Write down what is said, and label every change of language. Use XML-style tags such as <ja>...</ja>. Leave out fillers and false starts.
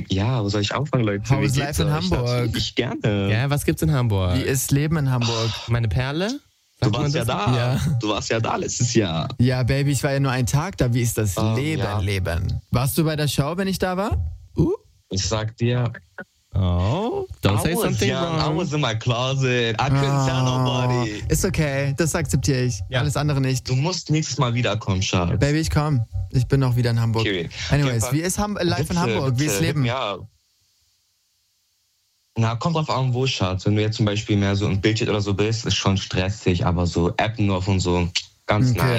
<de>Ja, wo soll ich anfangen, Leute?</de> <en>How is life in Hamburg?</en> <de>Ich gerne. Ja, was gibt's in Hamburg? Wie ist Leben in Hamburg? Meine Perle? Du warst ja da. Ja. Du warst ja da letztes Jahr. Ja, Baby, ich war ja nur einen Tag da. Wie ist das Leben? Ja. Leben. Warst du bei der Show, wenn ich da war? Ich sag dir.</de> <en>Oh, don't say something wrong. I was in my closet. I couldn't tell nobody.</en> <de>Ist okay, das akzeptiere ich. Ja. Alles andere nicht. Du musst nächstes Mal wiederkommen, Schatz. Baby, ich komm. Ich bin auch wieder in Hamburg. Okay. Anyways, okay, wie ist life in Hamburg? Bitte, wie ist Leben? Ja. Na, kommt drauf an, wo, Schatz. Wenn du jetzt zum Beispiel mehr so im Bildschirm oder so bist, ist schon stressig, aber so Appen auf und so, ganz okay.</de>